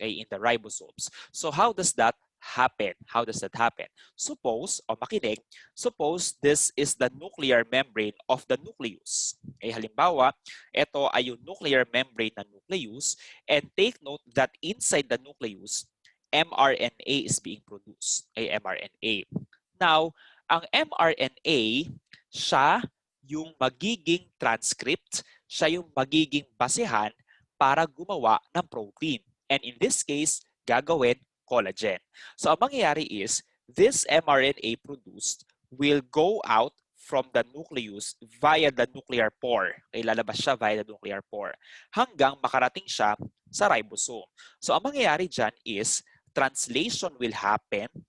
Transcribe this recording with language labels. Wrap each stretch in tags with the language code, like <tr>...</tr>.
<en>Okay, in the ribosomes. So how does that happen? How does that happen? Suppose,</en> <tl>o makinig,</tl> <en>suppose this is the nuclear membrane of the nucleus. Okay,</en> <tl>halimbawa, ito ay yung nuclear membrane ng nucleus,</tl> <en>and take note that inside the nucleus, mRNA is being produced. Okay, mRNA.</en> <tl>Now, ang mRNA, siya yung magiging transcript, siya yung magiging basehan para gumawa ng protein.</tl> <en>And in this case, gagawin collagen. So</en> <tl>ang mangyayari</tl> <en>is, this mRNA produced will go out from the nucleus via the nuclear pore.</en> <tl>Okay, lalabas siya</tl> <en>via the nuclear pore</en> <tl>hanggang makarating siya sa ribosome.</tl> <en>So</en> <tl>ang mangyayari dyan</tl> <en>is, translation will happen.</en>